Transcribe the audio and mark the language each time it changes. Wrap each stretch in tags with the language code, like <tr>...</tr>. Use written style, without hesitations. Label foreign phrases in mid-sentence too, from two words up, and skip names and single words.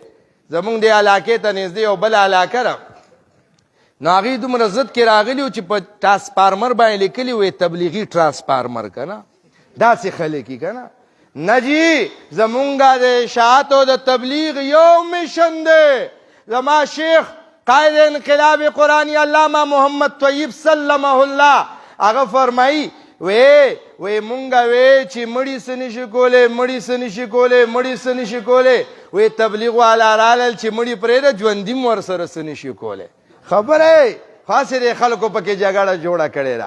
<ps>زمونږ دې علاقې ته نږدې یو بل علاقه ده نو هغې دومره ضد کې راغلي وو چې په ټرانسفارمر باندې لیکلي وی تبلیغي ټرانسفارمر که نه داسې خلک یي که نه. نه جي زمونږ د اشاعت او د تبلیغ یو میشن دی. زما شیخ قائد انقلاب قرآنی علامہ محمد طیب سلمہ الله هغه فرمایي وی مونږه وی چې مړي څه نشي کولی وی تبلیغ والا رالل چې مړي پرېږده ژوندي م ورسره څه نشي کولی. خبره خاصې د خلکو پکې جګړه جوړه کړې ده.</ps>